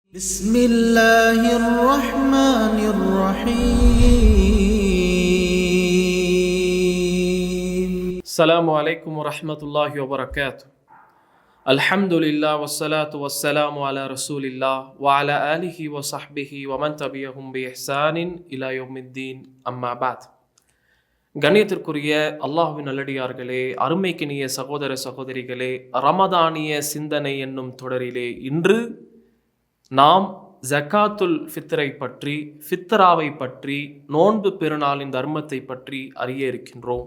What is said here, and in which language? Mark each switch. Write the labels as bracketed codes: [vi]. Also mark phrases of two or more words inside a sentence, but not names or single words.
[ar] بسم الله الرحمن الرحيم. السلام عليكم ورحمة الله وبركاته. الحمد لله والصلاة والسلام على رسول الله وعلى آله وصحبه ومن تبعهم بإحسان إلى يوم الدين أما بعد. [ta] கண்ணியத்திற்குரிய அல்லாஹ்வின் நல்லடியார்களே, அருமைக்கினிய சகோதர சகோதரிகளே, ரமதானிய சிந்தனை என்னும் தொடரிலே இன்று நாம் [ar] زكاة الفطر [ta] பற்றி, ஃபித்ராவை பற்றி, நோன்பு பெருநாளின் தர்மத்தை பற்றி அறிய இருக்கின்றோம்.